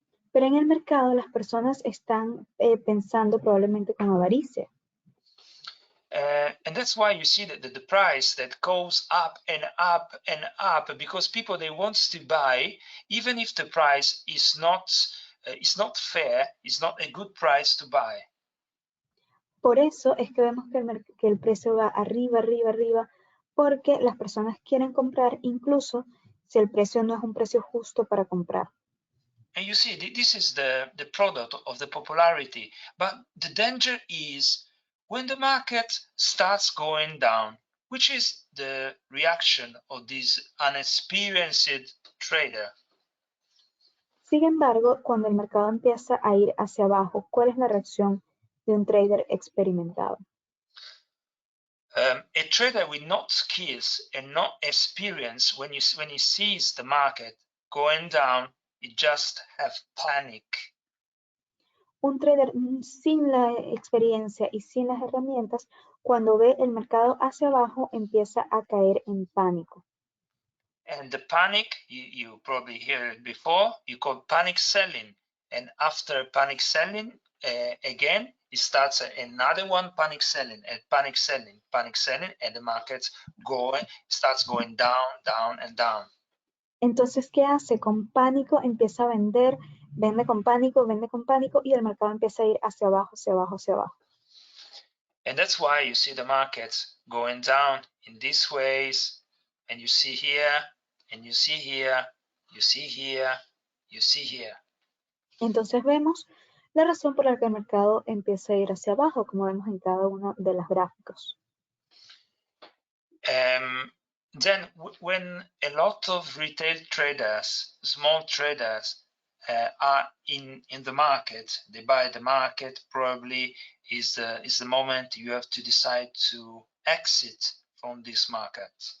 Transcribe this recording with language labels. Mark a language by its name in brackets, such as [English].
[Spanish] Pero en el mercado las personas están pensando probablemente con avaricia. [English] And that's why you see that the price that goes up and up and up, because people, they want to buy, even if the price is not fair, it's not a good price to buy. [Spanish] Por eso es que vemos que el precio va arriba, arriba, arriba, porque las personas quieren comprar incluso si el precio no es un precio justo para comprar. [English] And you see, this is the product of the popularity. But the danger is when the market starts going down, which is the reaction of this unexperienced trader. [Spanish] Sin embargo, cuando el mercado empieza a ir hacia abajo, ¿cuál es la reacción de un trader experimentado? [English] A trader with no skills and no experience, when he sees the market going down, he just have panic. [Spanish] Un trader sin la experiencia y sin las herramientas, cuando ve el mercado hacia abajo, empieza a caer en pánico. [English] And the panic, you probably heard it before, you call panic selling. And after panic selling, again, it starts another one, panic selling, and panic selling, and the market starts going down, down, and down. [Spanish] Entonces, ¿qué hace? Con pánico empieza a vender, vende con pánico, y el mercado empieza a ir hacia abajo, hacia abajo, hacia abajo. [English] And that's why you see the markets going down in these ways, and you see here, and you see here, you see here, you see here. [Spanish] Entonces vemos la razón por la que el mercado empieza a ir hacia abajo, como vemos en cada uno de los gráficos. [English] Then when a lot of retail traders, small traders, are in the market, they buy the market, probably is the moment you have to decide to exit from this market.